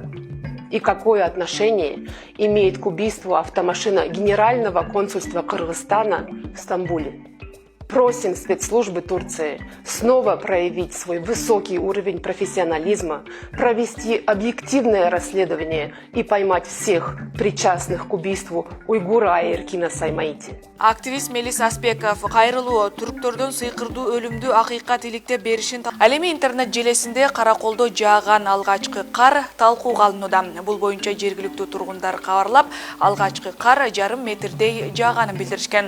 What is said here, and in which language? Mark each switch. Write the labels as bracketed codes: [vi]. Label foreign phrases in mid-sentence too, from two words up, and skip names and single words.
[ru] И какое отношение имеет к убийству автомашина Генерального консульства Кыргызстана в Стамбуле? Просим спецслужбы Турции снова проявить свой высокий уровень профессионализма, провести объективное расследование и поймать всех причастных к убийству уйгура Айркина Саймаити. [ky] Активист Мелис Аспеков кайрылуу түрктөрдөн сыйкырдуу өлүмдү акыйкат иликтеп беришин ал эми интернет желесинде Караколдо жааган алгачкы кар талкууга алынууда. Бул боюнча жергиликтүү тургундар кабарлап, алгачкы кар 1,5 метрдей жааганын билдиришкен.